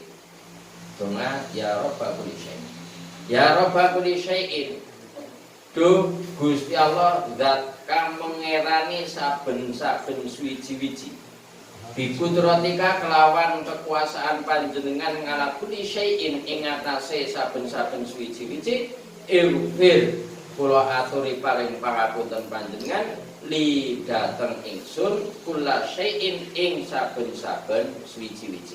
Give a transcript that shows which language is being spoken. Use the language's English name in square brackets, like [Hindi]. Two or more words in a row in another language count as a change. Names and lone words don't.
[Arabic] Donga يا رب كل شيء'. يا رب كل شيء. [Javanese] Duh Gusti Allah zat kang mengerani saben-saben suwiji-wiji. [Arabic] بقدرتك [Javanese] kelawan kekuasaan panjenengan [Arabic] على كل شيء [Javanese] ing atase saben-saben suwiji-wiji. Ighfir kula aturi paring pangapunten panjenengan li dateng ingsun kula syai'in ing saben-saben suwiji-wiji.